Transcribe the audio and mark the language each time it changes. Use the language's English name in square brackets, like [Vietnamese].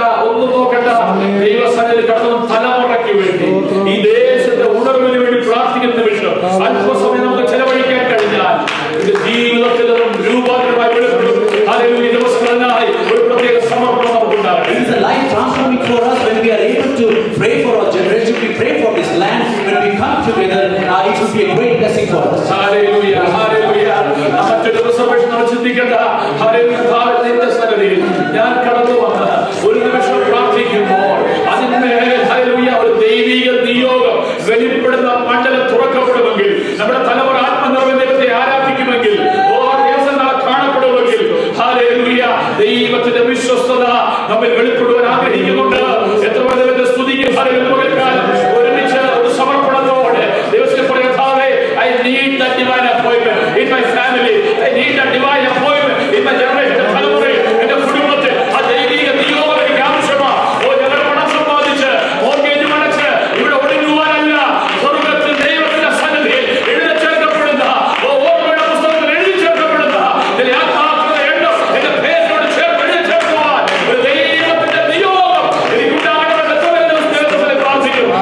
[Malayalam] ഒന്നും നോക്കണ്ട, ദൈവസന്നിധിയിൽ കടന്നു തലമുറയ്ക്ക് വേണ്ടി ഈ ദേശത്തെ ഉണർവിന് വേണ്ടി പ്രാർത്ഥിക്കുന്ന നിമിഷം അല്പസമയം നമുക്ക് ചെലവഴിക്കാൻ കഴിഞ്ഞാൽ ഇത് ജീവിതത്തിൽ രൂപാന്തരമായി വെളിപ്പെടും. ഹല്ലേലൂയ. ദിവസങ്ങളിലായി ഒരു പ്രത്യേക സമർപ്പണം നമുക്കുണ്ടാകും. [English] It is a life transforming for us when we are able to pray for our generation, we pray for this land. When we come together, it will be a great blessing for us. [Malayalam] Hallelujah, hallelujah. മറ്റൊരു ദിവസം നമ്മൾ ചിന്തിക്കേണ്ട, hallelujah, നിന്റെ സന്നിധിയിൽ ഞാൻ കടന്നു വന്ന് ഒരു നിമിഷം പ്രാർത്ഥിക്കുമ്പോൾ അതിന്മേൽ ഹല്ലേലൂയ ഒരു ദൈവിക നിയോഗം വെളിപ്പെടുന്ന മണ്ഡലം തുറക്കപ്പെടുമെങ്കിൽ, നമ്മുടെ തലമുറ ആത്മനിർഭര ദൈവത്തെ ആരാധിക്കുമെങ്കിൽ, ദിവസങ്ങൾ കാണപ്പെടുമെങ്കിൽ, ഹല്ലേലൂയ, ദൈവത്തിന്റെ വിശ്വസ്തത നമ്മിൽ വെളിപ്പെടുവാൻ ആഗ്രഹിക്കുന്നുണ്ട്. എത്ര ദൈവത്തെ സ്തുതിക്കും. ഹല്ലേലൂയ. ഒരുമിച്ച് ഒരു സമർപ്പണത്തോടെ ദൈവത്തെ പറയാം, [English] I need that divine appointment in my family. I need that divine appointment in my generation. [Malayalam] തലമുറയിൽ എന്റെ കുടുംബത്തിൽ ആ ദൈവിക നിയോഗം എനിക്ക് ആവശ്യമാണ്. ഞങ്ങൾ പണം സമ്പാദിച്ച് മോർഗേജ് അടച്ച് ഇവിടെ ഒടുങ്ങുവാനല്ല, സ്വർഗ്ഗത്തിൽ ദൈവത്തിന്റെ സന്നിധിയിൽ എഴുതി ചേർക്കപ്പെടുന്ന ഓർമ്മയുടെ പുസ്തകത്തിൽ എഴുതി ചേർക്കപ്പെടുന്ന ചില ആത്മാക്കളുടെ എണ്ണം എന്റെ പേരിനോട് ചേർത്ത് എഴുതി ചേർക്കുവാൻ ഒരു ദൈവത്തിന്റെ നിയോഗം എനിക്കുണ്ടാകണമെന്ന് ദൈവത്തിൽ പ്രാർത്ഥിക്കും.